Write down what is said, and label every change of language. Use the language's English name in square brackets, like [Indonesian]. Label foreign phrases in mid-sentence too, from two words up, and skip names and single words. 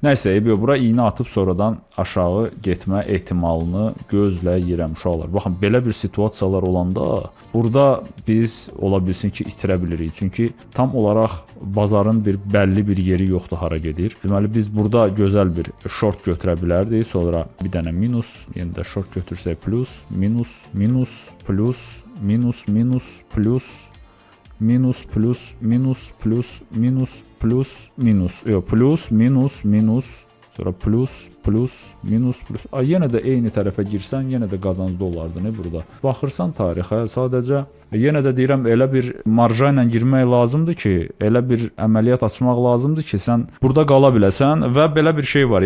[Azerbaijani] Nəysə, bura iynə atıb sonradan aşağı getmə ehtimalını gözləyirəm uşaqlar. Baxın, belə bir situasiyalar olanda burada biz ola bilsin ki, itirə bilirik. Çünki tam olaraq bazarın bir bəlli bir yeri yoxdur hara gedir. Deməli, biz burada gözəl bir short götürə bilərdik. Sonra bir dənə minus, yenə də short götürsək plus, minus, minus, plus, minus, minus, plus, minus, plus, minus, plus, minus, plus, minus, plus, minus, minus, sonra plus, plus, minus, plus. Yenə də eyni tərəfə girsən, yenə də qazancda olardı nə burada. Baxırsan tarixə, sadəcə yenə də deyirəm, elə bir marja ilə girmək lazımdır ki, elə bir əməliyyat açmaq lazımdır ki, sən burada qala biləsən və belə bir şey var.